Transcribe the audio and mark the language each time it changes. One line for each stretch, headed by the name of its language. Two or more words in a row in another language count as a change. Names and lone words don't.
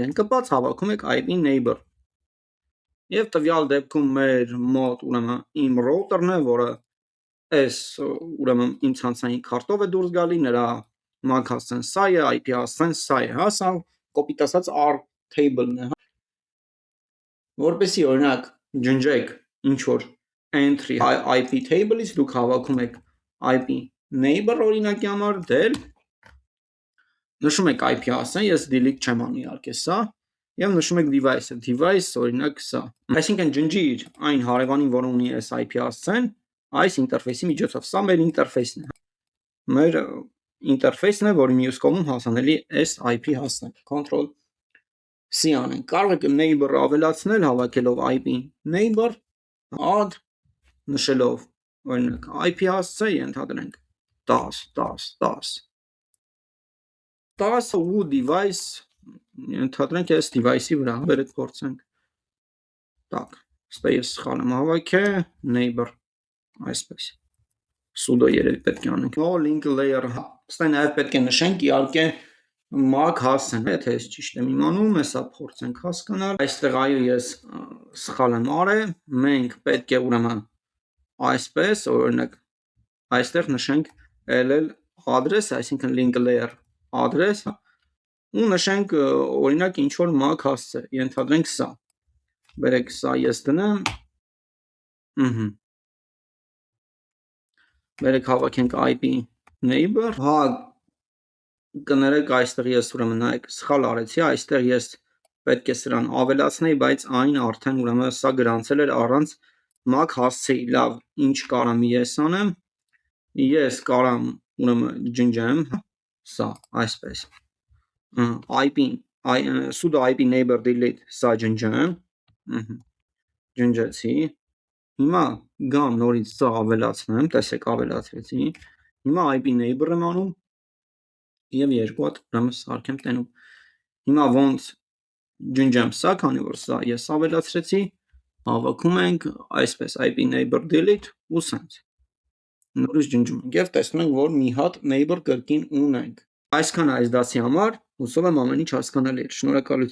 Armenian: են կպած, հավաքում եք
English: IP neighbor։
Armenian: Եվ տվյալ դեպքում մեր մոտ ուրեմն իմ router-ն է, որը այս ուրեմն իմ ցանցային քարտով է դուրս գալի, նրա MAC հասցեն սա է, IP հասցեն սա է, հա, սա կոպիտ ասած
English: R table-
Armenian: ն է, հա։ Որպեսզի օրինակ ջնջեք ինչ որ entry
English: IP table-
Armenian: ից, դուք հավաքում եք
English: IP neighbor
Armenian: օրինակի համար del նշում եք IP հասցեն, ես delete չեմ անի իհարկե սա եւ նշում եք device-ը, device օրինակ սա։ Այսինքն ջնջիր այն հարևանին, որը ունի այս IP հասցեն, այս ինտերֆեյսի միջոցով, սա մեր ինտերֆեյսն է։ Մեր ինտերֆեյսն է, որի մյուս կողմում հասանելի է այս IP հասցեն։
English: Control C
Armenian: անենք։ Կարող եք neighbor-ը ավելացնել հավաքելով
English: IP neighbor add
Armenian: նշելով օրինակ IP հասցե ենթադրենք 10 ու device ենթադրենք այս device-ի վրա, վերեք փորձենք։ Так, ստե ես սխալ եմ հավաքել neighbor այսպես։ Sudo երևի պետք է անենք։
English: No link layer,
Armenian: ստե նաև պետք է նշենք իհարկե MAC հասցեն, եթե ես ճիշտ եմ իմանում, հեսա փորձենք հասկանալ։ Այստեղ այո ես սխալ եմ արել, մենք պետք է ուրեմն այսպես օրինակ այստեղ նշենք
English: ll address,
Armenian: այսինքն
English: link layer address
Armenian: ու նշենք օրինակ ինչ որ MAC հասցե, ենթադրենք սա։ Բերեք սա ես դնեմ։ Բերեք հավաքենք
English: IP neighbor,
Armenian: հա կներեք այստեղ ես ուրեմն նայեք սխալ արեցի, այստեղ ես պետք է սրան ավելացնեի, բայց այն արդեն ուրեմն սա գրանցել էր առանց MAC հասցեի։ Լավ, ինչ կարամ ես անեմ, ես կարամ ուրեմն ջնջեմ սա այսպես
English: IP sudo IP neighbor delete
Armenian: սա ջնջեմ, ջնջեցի, հիմա գամ նորից սա ավելացնեմ, տեսեք ավելացրեցի, հիմա
English: IP neighbor
Armenian: եմ անում և երկու հատ ուրեմն սարք եմ տենում։ Հիմա ոնց ջնջեմ սա, քանի որ սա ես ավելացրեցի, հավաքում ենք այսպես
English: ip neighbor delete
Armenian: ու սենց նորից ջնջում ենք և տեսնում ենք, որ մի հատ neighbor կրկին ունենք։ Այսքան այս դասի համար, հուսով եմ ամեն ինչ հասկանալի էր։ Շնորհակալություն։